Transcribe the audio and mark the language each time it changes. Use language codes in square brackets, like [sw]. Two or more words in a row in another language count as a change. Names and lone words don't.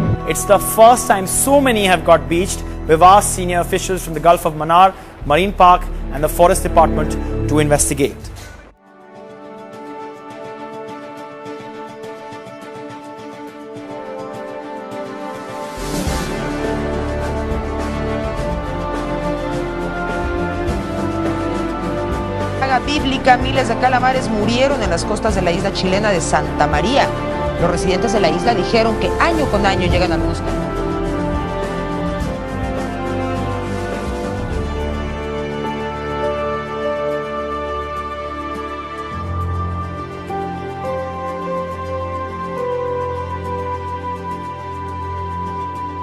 [en] It's the first time so many have got beached. We've asked senior officials from the Gulf of Mannar, Marine Park and the Forest Department to investigate. [es] Bíblica, miles de calamares murieron en las costas de la isla chilena de Santa María. Los residentes de la isla dijeron que año con año llegan algunos calamares. [hi] ये